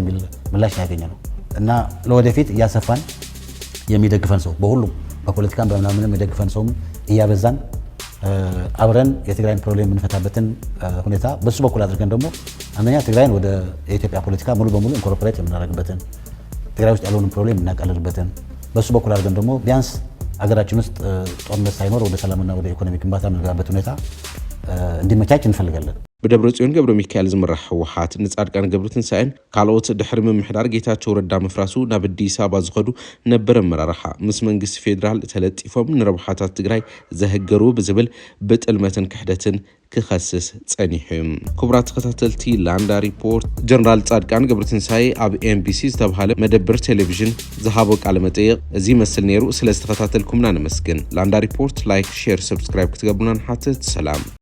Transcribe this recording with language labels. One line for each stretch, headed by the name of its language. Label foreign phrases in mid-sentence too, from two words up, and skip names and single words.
Amharic: የሚል ምላሽ ነው ያገኘ ነው እና ለወደፊት እያሰፋን የሚደግፈን ሰው በሁሉም በፖለቲካም በምናምንም የሚደግፈን ሰውም እያበዛን አብረን የትግራይን ፕሮብሌም የምንፈታበትን ሁኔታ በሱ በኩል አድርገን ደግሞ አንደኛ ትግራይን ወደ የኢትዮጵያ ፖለቲካ ሙሉ በሙሉ ኢንኮርፖሬት የምናደርግበትን ትግራይ ውስጥ ያለውን ፕሮብሌም የምናቀልልበትን በሱ በኩል አድርገን ደግሞ ቢያንስ አገራችን ውስጥ ጦርነት ሳይኖር ወደ ሰላምና ወደ ኢኮኖሚ ግንባታ የምንገባበት ሁኔታ እንዲመቻች እንፈልጋለን።
Tigrinya: ብደብረጽዮን ገብረ ሚካኤል ዝምራሕ ህወሓት ንጻድቃን ገብረትንሳኤን ካልኦት ድሕሪ ምምሕዳር ጌታቸው ረዳ ምፍራሱ ናብ አዲስ አበባ ዝኸዱ ነበረ መራርሓ ምስ መንግስቲ ፌደራል ተለጢፎም ንረብሓታት ትግራይ ዘህገሩ ብዝብል ብጥልመትን ክሕደትን ክኸስስ ጸኒሑ። ክቡራት ተኸታተልቲ ላንዳ ሪፖርት ጀነራል ጻድቃን ገብረትንሳኤ ኣብ ኤምቢሲ ዝተባሃለ መደብር ቴሌቪዥን ዝሃቦ ቃለ መጠይቅ እዚ መስል ነይሩ። ስለ ዝተኸታተልኩምና ንመስግን። ላንዳ ሪፖርት
English: like, share, subscribe
Tigrinya: ክትገብሩና ንሓትት። ሰላም